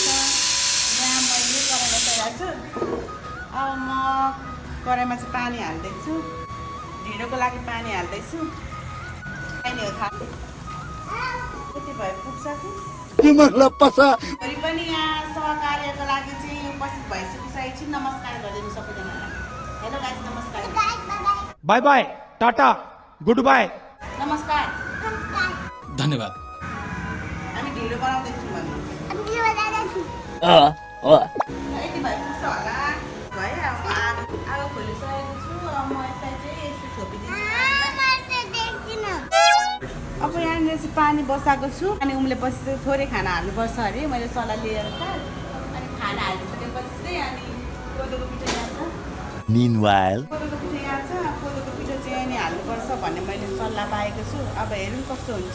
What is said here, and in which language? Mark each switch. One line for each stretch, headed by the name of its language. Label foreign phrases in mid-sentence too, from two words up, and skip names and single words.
Nepali: यहाँ मैले कराईमा तयार छु। अब म कराईमा चाहिँ पानी हाल्दैछु, ढिँडोको लागि पानी हाल्दैछु। पानी हो थाहा कति भयो पुग्छ कि भोलि पनि यहाँ सहकार्यको लागि चाहिँ उपस्थित भइसकिसकेको छु। नमस्कार गरिदिनु सबैजनालाई।
English: hello guys,
Nepali: नमस्कार।
English: bye bye, tata, good bye,
Nepali: नमस्कार, धन्यवाद। हामी ढिँडो बनाउँदैछौँ भने यति भए पुग्छ होला। भयो अब आगो खोलिसकेको छु। अब म यसलाई चाहिँ यस्तो छोपिदिन्छु। अब यहाँनिर चाहिँ पानी बसाएको छु। अनि उम्लेपछि चाहिँ थोरै खाना हाल्नुपर्छ अरे, मैले सल्लाह लिएर त। अनि खाना हालिसकेपछि चाहिँ अनि कोदोको पिठो यहाँ छ। Meanwhile, कोदोको पिठो यहाँ छ। कोदोको पिठो चाहिँ यहाँ हाल्नुपर्छ भन्ने मैले सल्लाह पाएको छु। अब हेरौँ कस्तो हुन्छ।